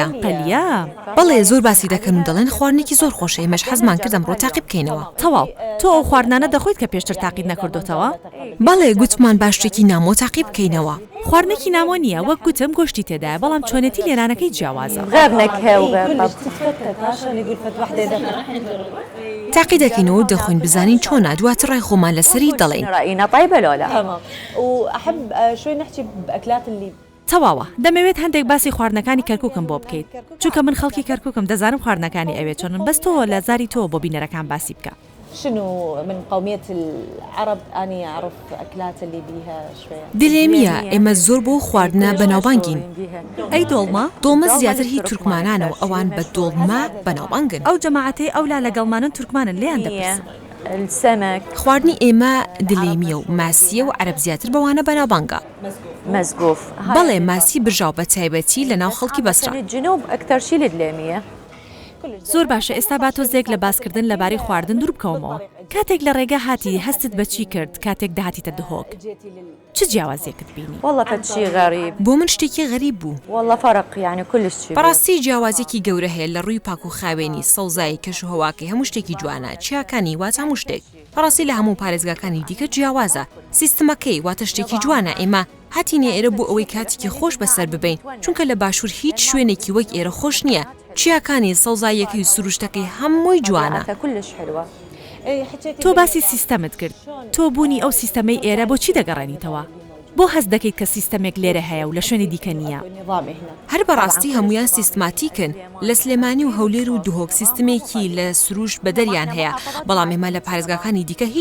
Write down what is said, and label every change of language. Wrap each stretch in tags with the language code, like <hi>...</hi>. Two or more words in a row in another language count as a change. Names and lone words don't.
<ckb>قەلیە بەڵێ زۆر باسی دەکەن و دەڵێن خواردنێکی زۆر خۆشە ئێمەش حەزمان کردم ڕۆ تاقی بکەینەوە تەواو تۆ ئەو خواردنانە دەخۆیت کە پێشتر تاقیت نەکردوتەوە بەڵێ گوتمان باشتێکی نامۆ تاقی بکەینەوە خواردنێکی نامۆ نییە وەک گوتم گۆشتی تێدایە بەڵام چۆنێتی لێنانەکەی جیاوازە</ckb> <ar>غير نكهة وغير</ar> <ckb>تاقی دەکەینەوە دەخۆین بزانین چۆنا دواتر ڕای خۆمان لەسەری دەڵێن</ckb> <ar>رأينا طيبة لو لا تمام وأحب شوي نحكي بأكلات اللي</ar> <ckb>تەواوە دەمەوێت هەندێک باسی خواردنەکانی کەرکووکم بۆ بکەیت چونکە من خەڵکی کەرکووکم دەزانم خواردنەکانی ئەوێت چۆنن بەس تۆ لە زاری تۆ بۆ بینەرەکان باسی بکە</ckb> <ar>شنو من قومية العرب أني أعرف أكلات اللي بيها شوية</ar> <ckb>دلێمیە ئێمە زۆر بۆ خواردنە بەناوبانگین ئەی دۆڵما دۆڵمە زیاتر هی تورکمانانەوە ئەوان بە دۆڵما بەناوبانگن ئەو جەماعەتەی ئەولا لەگەڵمانن تورکمانن لێیان دەپرسن</ckb> <ar>السمك</ar> <ckb>خواردنی ئێمە دلێمیە و ماسیە و عەرەب زیاتر بەوانە بەناوبانگە مزقوف بەڵێ ماسی برژاو بە تایبەتی لە ناو خەڵکی بەسرا</ckb> <ar>الجنوب أكثر شيء للدليمية</ar> <ckb>زۆر باشە ئێستا با تۆ زێک لە باسکردن لەبارەی خواردن دوور بکەومەوە کاتێک لە ڕێگە هاتی هەستت بەچی کرد کاتێک داهاتیتە دهۆک چ جیاوازێکت بینی</ckb> <ar>والله فد شيء غريب</ar> <ckb>بۆ من شتێکی غەریب بوو</ckb> <ar>والله فرق يعني كلش شيء</ar> <ckb>بەڕاستی جیاوازێکی گەورە هەیە لە ڕووی پاک و خاوێنی سەوزایی کەش و هەواکەی هەموو شتێکی جوانە چیاکانی وات هەموو شتێک بەڕاستی لە هەموو پارێزگاکانی دیکە جیاوازە سیستمەکەی واتە شتێکی جوانە ئێمە هاتینە ئێرە بۆ ئەوەی کاتێکی خۆش بەسەر ببین چونکە لە باشوور هیچ شوێنێکی وەک ئێرە خۆش نییە چیاکانی سەوزاییەکەی و سروشتەکەی هەمووی جوانە</ckb> <ar>كلش حلوة</ar> <ckb>تۆ باسی سیستەمت کرد تۆ بوونی ئەو سیستەمەی ئێرە بۆ چی دەگەڕێنیتەوە بۆ هەست دەکەیت کە سیستەمێک لێرە هەیە و لە شوێنی دیکە نییە هەر بەڕاستی هەمویان سیستماتیکن لە سلێمانی و هەولێر و دهۆک سیستمێکی لە سروش بەدەریان هەیە بەڵام ئێمە لە پارێزگاکانی دیکە هیچ</ckb>